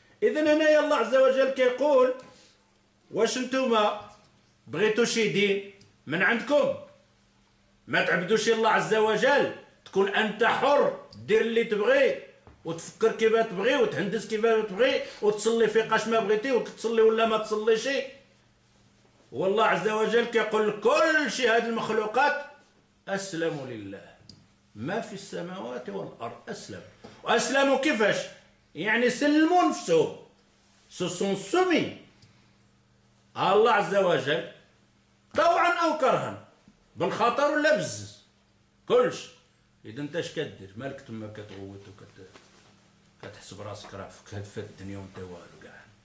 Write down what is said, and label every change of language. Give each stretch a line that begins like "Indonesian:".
Arabic: إذن هنا الله عز وجل كيقول واش انتوما بغيتوا شي دين من عندكم ما تعبدوش الله عز وجل تكون أنت حر دير اللي تبغي وتفكر كيف تبغي وتهندس كيف تبغي وتصلي في قاش ما بغيتي وتصلي ولا ما تصليش. والله عز وجل كيقول كل شيء هذه المخلوقات أسلموا لله ما في السماوات والأرض. أسلم. وأسلموا كيفاش؟ يعني سلموا نفسهم.
French: Se sont soumis à Allah عز وجل
Arabic: طوعا أو كرها. بالخاطر ولا بزز. كلش. إذا أنت اش كدير؟ مالك تما كتغوت كتحسب راسك راه في الدنيا وأنت والو كاع.